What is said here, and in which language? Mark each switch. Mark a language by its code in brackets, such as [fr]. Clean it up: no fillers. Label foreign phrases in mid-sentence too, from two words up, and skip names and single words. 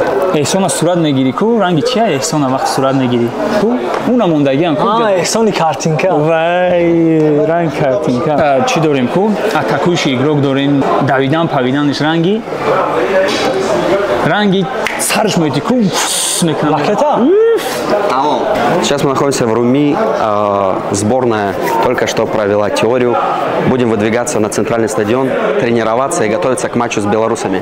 [tg] Эҳсона сурат мегири ку, ранги чи ай Эҳсона вақти сурат мегири. Ку уна мондагиам ку. Эҳсони картинка. Вай, ранг картинка. Чӣ дорем ку? [ru] Атакующий игрок [tg] дорем, давидан, павиданиш ранги сарш мети ку мекунам. [ru] Сейчас мы находимся в РУМИ. Сборная только что провела теорию. Будем выдвигаться на центральный стадион, тренироваться и готовиться к матчу с белорусами.